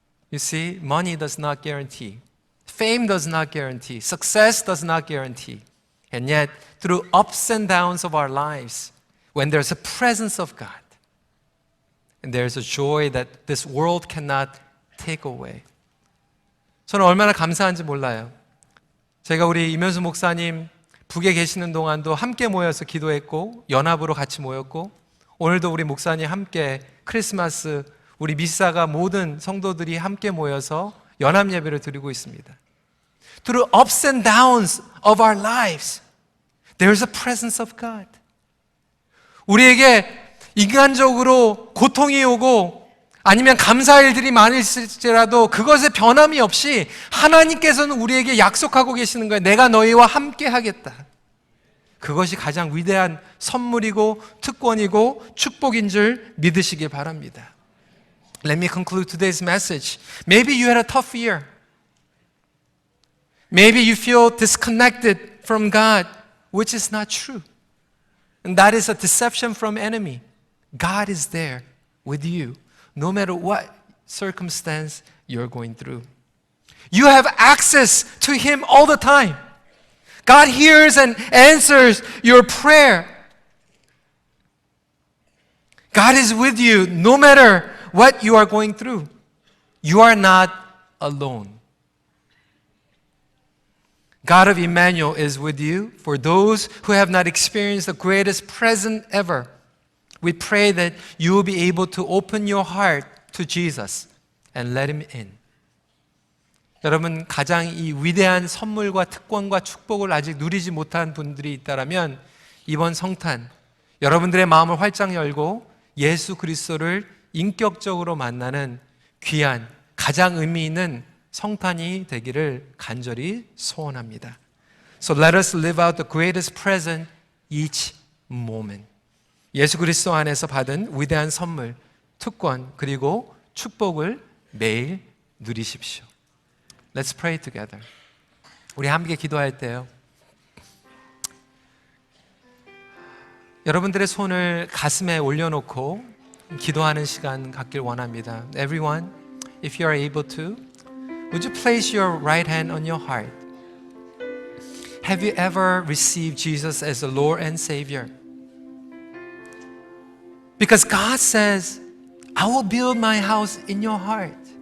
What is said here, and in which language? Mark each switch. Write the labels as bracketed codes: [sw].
[en] You see, money does not guarantee. Fame does not guarantee. Success does not guarantee. And yet, through ups and downs of our lives, when there's a presence of God, and there's a joy that this world cannot take away. [ko] 저는 얼마나 감사한지 몰라요. 제가 우리 이면수 목사님 북에 계시는 동안도 함께 모여서 기도했고 연합으로 같이 모였고 오늘도 우리 목사님 함께 크리스마스 우리 미사가 모든 성도들이 함께 모여서 연합 예배를 드리고 있습니다. [en] Through ups and downs of our lives, there's a presence of God. [ko] 우리에게 인간적으로 고통이 오고 아니면 감사할 일들이 많을지라도 그것에 변함이 없이 하나님께서는 우리에게 약속하고 계시는 거예요. 내가 너희와 함께 하겠다. 그것이 가장 위대한 선물이고 특권이고 축복인 줄 믿으시길 바랍니다. [en] Let me conclude today's message. Maybe you had a tough year. Maybe you feel disconnected from God, which is not true. And that is a deception from enemy. God is there with you. No matter what circumstance you're going through. You have access to Him all the time. God hears and answers your prayer. God is with you no matter what you are going through. You are not alone. God of Emmanuel is with you. For those who have not experienced the greatest present ever, we pray that you will be able to open your heart to Jesus and let Him in. [ko] 여러분, 가장 이 위대한 선물과 특권과 축복을 아직 누리지 못한 분들이 있다면 이번 성탄 여러분들의 마음을 활짝 열고 예수 그리스도를 인격적으로 만나는 귀한 가장 의미 있는 성탄이 되기를 간절히 소원합니다. [en] So let us live out the greatest present each moment. [ko] 예수 그리스도 안에서 받은 위대한 선물, 특권, 그리고 축복을 매일 누리십시오. [en] Let's pray together. [ko] 우리 함께 기도할 때요. 여러분들의 손을 가슴에 올려놓고 기도하는 시간 갖길 원합니다. [en] Everyone, if you are able to, would you place your right hand on your heart? Have you ever received Jesus as the Lord and Savior? Because God says, I will build my house in your heart.